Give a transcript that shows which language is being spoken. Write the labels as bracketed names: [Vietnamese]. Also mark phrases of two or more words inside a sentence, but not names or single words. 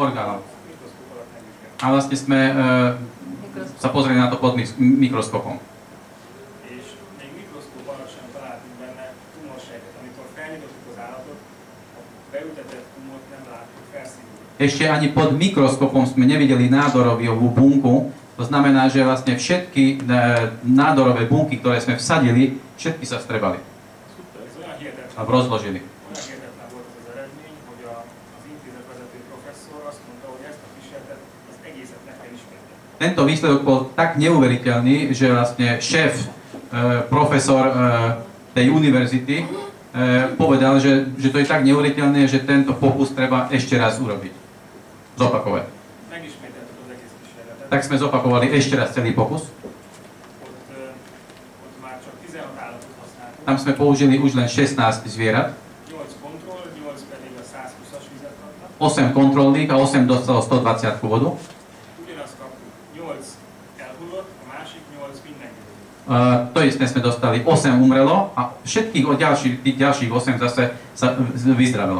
[Slovak] orgánov. [Hungarian] alatt megvizsgáltuk. A [Slovak] vlastne sme sa pozreli na to pod mikroskopom. [Hungarian] És még mikroszkóp alatt sem találtunk benne tumorsejtet. Amikor felnyitottuk az állatot, a beültetett tumort nem láttuk felszínűleg. [Slovak] Ešte ani pod mikroskopom sme nevideli nádorovú bunku, to znamená, že vlastne všetky nádorové bunky, ktoré sme vsadili, všetky sa strebali [Hungarian] Ez olyan hihetetlen, [Slovak] alebo rozložili. [Hungarian] olyan hihetetlen volt ez az eredmény, hogy az intézet vezető professzor azt mondta, hogy ezt a kísérletet, az egészet meg kell ismételni. [Slovak] Tento výsledok bol tak neuveriteľný, že vlastne šéf, profesor tej univerzity povedal, že to je tak neuveriteľné, že tento pokus treba ešte raz urobiť. Zopakovať. [Hungarian] Megismételtük az egész kísérletet. [Slovak] Tak sme zopakovali ešte raz celý pokus. [Hungarian] Ott már csak 16 állatot használtunk. [Slovak] Tam sme použili už len 16 zvierat, [Hungarian] 8 kontroll, 8 pedig a 120-as vizet kapnak. [Slovak] 8 kontrolných a 8 dostalo 120 vodu. [Hungarian] Ugyanazt kaptuk, 8 elhullott, a másik 8 mind meggyógyult. [Slovak] To isté sme dostali, 8 umrelo a všetkých tých ďalších 8 zase sa vyzdravilo.